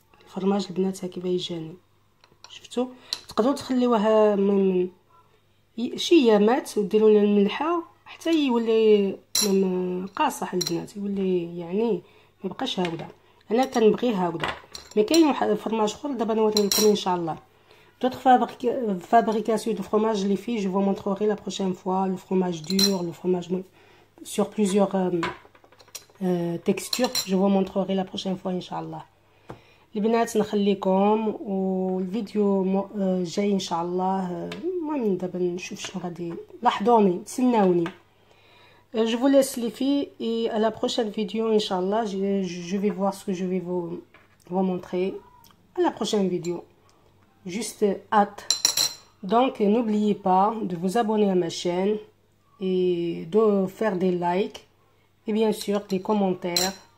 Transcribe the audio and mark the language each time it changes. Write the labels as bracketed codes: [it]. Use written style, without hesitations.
[ar] الفرماج البنات كيف يجاني. شفتوا تقدروا تخليوه من شي ايامات وديروا له الملحه حتى يولي قاصح البنات، يولي يعني ما يبقاش هاوده. انا كنبغيه هاوده. مي كاين فرماج اخر دابا نوري لكم ان شاء الله. [fr] D'autres fabrications de fromage, les filles, je vous montrerai la prochaine fois le fromage dur, le fromage sur plusieurs textures. Je vous montrerai la prochaine fois, Inch'Allah. [ar] البنات نخليكم والفيديو جاي ان شاء الله. المهم دابا نشوف شنو غادي. لاحظوني تسناوني. [fr] Je vous laisse les filles et à la prochaine vidéo Inch'Allah. Je vais voir ce que je vais vous montrer à la prochaine vidéo. Juste hâte. Donc n'oubliez pas de vous abonner à ma chaîne et de faire des likes et bien sûr des commentaires.